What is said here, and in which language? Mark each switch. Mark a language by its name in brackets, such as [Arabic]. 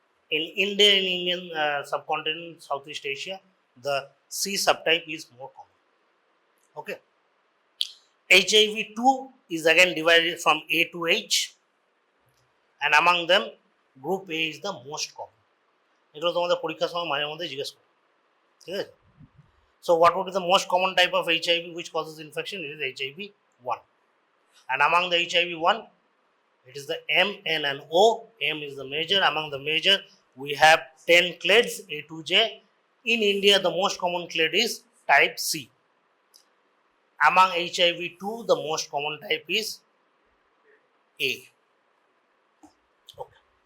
[English] In India, in Indian subcontinent, Southeast Asia, the C subtype is more common. Okay. HIV-2 is again divided from A to H, and among them, group A is the most common. [Bangla] এগুলো তোমাদের পরীক্ষার সময় মাঝে মধ্যে জিজ্ঞেস করে, ঠিক আছে? [English] So what would be the most common type of HIV which causes infection? It is HIV-1. And among the HIV-1, it is the M, N and O. M is the major. Among the major, we have 10 clades, A to J. In India, the most common clade is type C. Among HIV-2, the most common type is A. Okay.